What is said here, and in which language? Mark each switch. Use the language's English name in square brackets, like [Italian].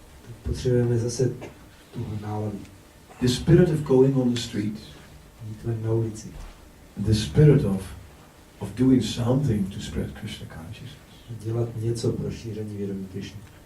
[Czech] Tak potřebujeme zase tu náladu. [English] The spirit of going on the street. [Czech] Jít ven na ulici. [English] The spirit of doing something to spread Krishna consciousness. [Czech] Dělat něco pro šíření vědomí Krishny.